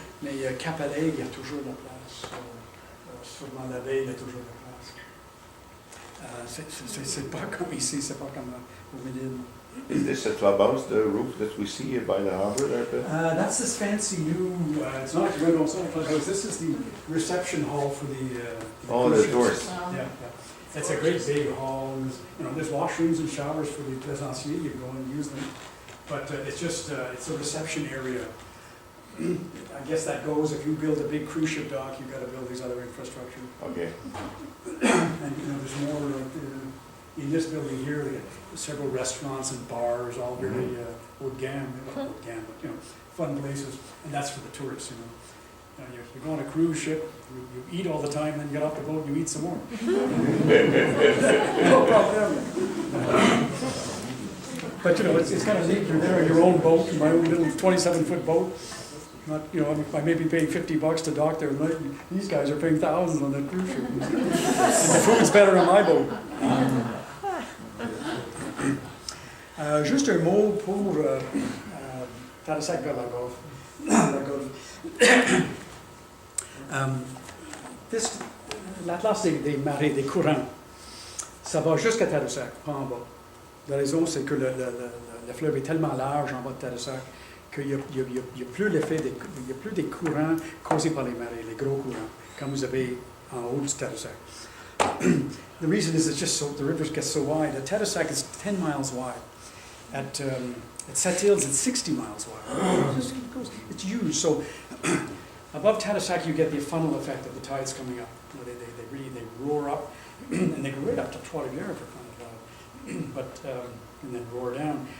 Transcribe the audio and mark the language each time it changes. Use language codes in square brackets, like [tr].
[fr] Mais Cap-Alais, il y a toujours de la place. Sûrement la veille, il y a toujours de la place. C'est pas comme ici, c'est pas comme au Midi. [en] Is this a clubhouse, the roof that we see by the harbor there, Pat? That's this fancy new, it's not a window, it's not a clubhouse. This is the reception hall for the tourists. Yeah. It's a great big hall. There's washrooms and showers for the plaisanciers. You go and use them. But it's just, it's a reception area. I guess that goes, if you build a big cruise ship dock, you've got to build these other infrastructure. Okay. And there's more, in this building here, they have several restaurants and bars, all very [fr] haut de gamme, [en] but fun places. And that's for the tourists, You go on a cruise ship, you eat all the time, then you get off the boat and you eat some more. No problem. But it's kind of neat. You're there in your own boat, my own little 27-foot boat. Not, I may be paying $50 to dock there. These guys are paying thousands on that cruise ship. And the food's better on my boat. [fr] Juste un mot pour Tadoussac vers la Golfe. L'Atlas des marées, des courants, ça va jusqu'à Tadoussac, pas en bas. La raison, c'est que le fleuve est tellement large en bas de Tadoussac qu'il n'y a plus l'effet, il n'y a plus des courants causés par les marées, les gros courants, comme vous avez en haut du Tadoussac. [en] The reason is the rivers get so wide. At Tadoussac, it's 10 miles wide. At Sept-Îles, it's 60 miles wide. It's huge. So above Tadoussac, you get the funnel effect of the tides coming up. They roar up, and they go right up to Trois-Rivières for crying out loud, and then roar down.